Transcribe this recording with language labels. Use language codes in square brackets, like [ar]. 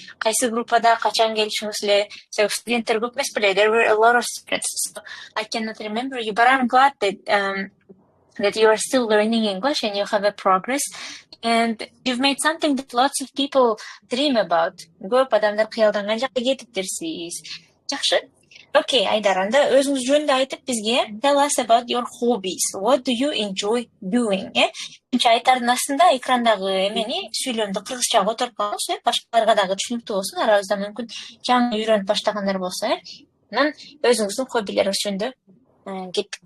[ky] Кайсы группада качан келишиңиз эле? Студенттер көп эмес беле? [en] There were a lot of students. So I cannot remember you, but I'm glad that you are still learning English and you have a progress. And you've made something that lots of people dream about. [ky] Көп адамдар кыялданган жакка кетиптир сиз. Жакшы. Okay, Айдар, анда өзүңүз жөнүндө айтып бизге [en] tell us about your hobbies. What do you enjoy doing? [ky] Чүнчө Айдардын астында экрандагы эмени сүйлөмдү кыргызча которуп коюңуз, башкаларга дагы түшүнүктүү болсун, арабызда мүмкүн жаңы үйрөнүп баштагандар болсо, Анан өзүңүздүн хоббилериңиз жөнүндө кеттик.